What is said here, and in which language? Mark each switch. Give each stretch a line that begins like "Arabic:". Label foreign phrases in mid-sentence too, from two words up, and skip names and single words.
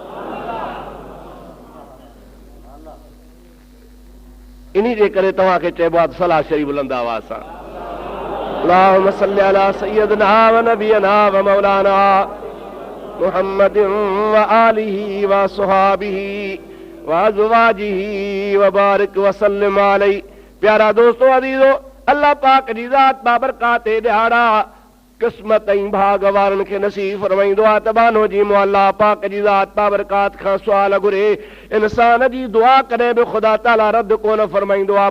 Sindhi: इन जे करे तव्हांखे चइबो आहे सलात शरीफ़ बुलंद आवाज़ सां।
Arabic: اللهم صل على سيدنا ونبينا ومولانا محمد وآله وصحبه وأزواجه وبارك وسلم عليه.
Sindhi: प्यारा दोस्तों अज़ीज़ो, अल्लाह पाक जी ज़ात बाबरकात ॾिहाड़ा क़िस्मत ऐं भाग वारनि खे नसीब फरमाईंदो आहे। तबानो जी मुअल्ला पाक जी ज़ात बाबरकात खां सुवाल घुरे, इंसान जी दुआ कॾहिं बि ख़ुदा ताला रद्द कोन फरमाईंदो आहे।